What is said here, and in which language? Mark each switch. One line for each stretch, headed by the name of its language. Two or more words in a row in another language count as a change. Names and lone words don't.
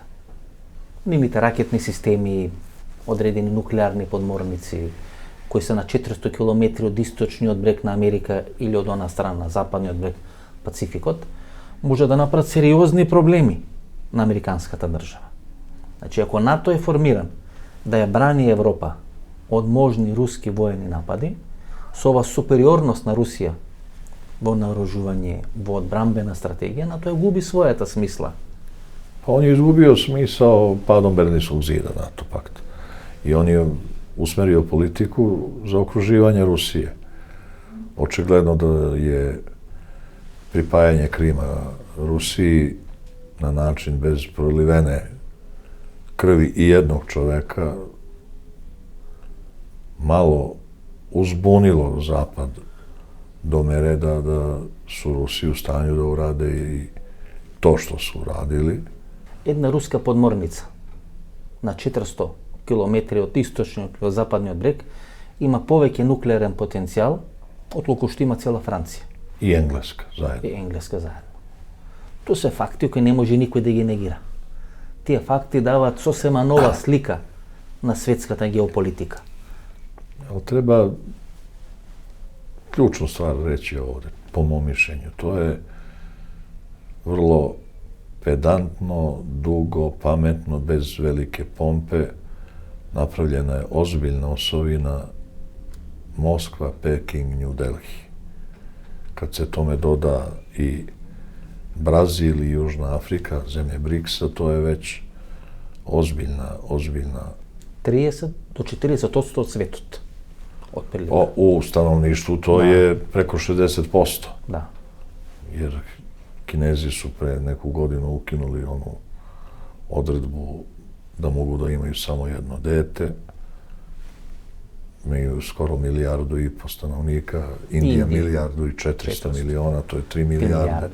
Macedonian: Нивните ракетни системи, одредени нуклеарни подморници, кои се на 400 км од источниот брег на Америка или од она страна, на западниот брег, Пацификот, може да направат сериозни проблеми на американската држава. Значи, ако НАТО е формиран да ја брани Европа од можни руски воени напади, со ова супериорност на Русија во наоружување, во одбрамбена стратегија, НАТО ја губи својата смисла.
Serbian: Pa on je izgubio smisao padom Berlinskog zida NATO pakta. I on je usmerio politiku za okruživanje Rusije. Očigledno da je pripajanje Krima Rusiji na način bez prolivene krvi i jednog čoveka malo uzbunilo Zapad do mere da su Rusi u stanju da urade i to što su uradili.
Macedonian: Една руска подморница на 400 км од источниот и од западниот брег има повеќе нуклеарен потенцијал од колку што има цела Франција.
Serbian: I Engleska zajedno.
Macedonian: И Енглеска заедно. Тоа се факти кои не може никој да ги негира. Тие факти даваат сосема нова слика на светската геополитика.
Serbian: Ali treba ključnu stvar reći ovde, po mom mišljenju. To je vrlo pedantno, dugo, pametno, bez velike pompe. Napravljena je ozbiljna osovina Moskva, Peking, New Delhi. Kad se tome doda i Brazil i Južna Afrika, zemlje BRICS-a, to je već ozbiljna
Macedonian: 30 до 40% од светот. Отприлика.
Serbian: U stanovništvu to je preko 60%.
Macedonian: Да.
Serbian: Jer Kinezi su pre neku godinu ukinuli onu odredbu da mogu da imaju samo jedno dete. Imaju skoro 1,5 milijardu stanovnika, Indija 1,4 milijarde, to je 3 milijarde.